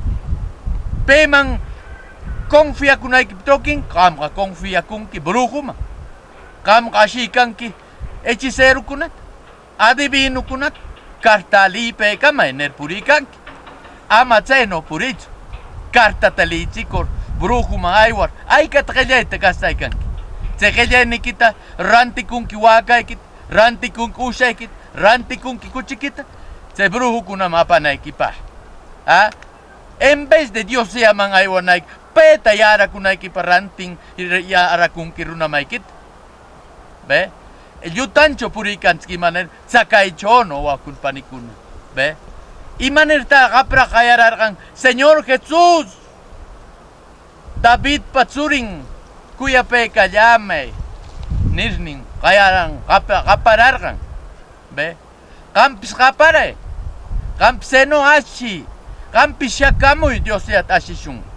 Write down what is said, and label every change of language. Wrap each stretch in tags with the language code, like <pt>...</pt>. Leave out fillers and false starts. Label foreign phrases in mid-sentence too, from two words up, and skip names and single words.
<qu>payman confiakunayki tokin qamqa confiakunki brujuman qamqa ashiykanki hechicerukunata adivinukunata kartalipaykamay nirpuriykanki ama chayno purichu kartata lichikor brujuman aywar aykata qillayta kastaykanki chay qillaynikita rantikunki wakaykita rantikunki ushaykita rantikunki kuchikita chay brujukunam apanaykipaj</qu> <es>en vez de Dios llaman</es> <qu>aywanayki payta yarakunaykipa rantin yarakunki runamaykita ve llutancho puriykanchik imanera chakaychono wawkuna panikuna ve imanirta qapra qayararqan Señor Jesús David patsurin kuyapayqa llamay nirnin qayaran qapararqan ve qampis qaparay qampis seno ashi qampis shakamuy Dios yata ashishun</qu>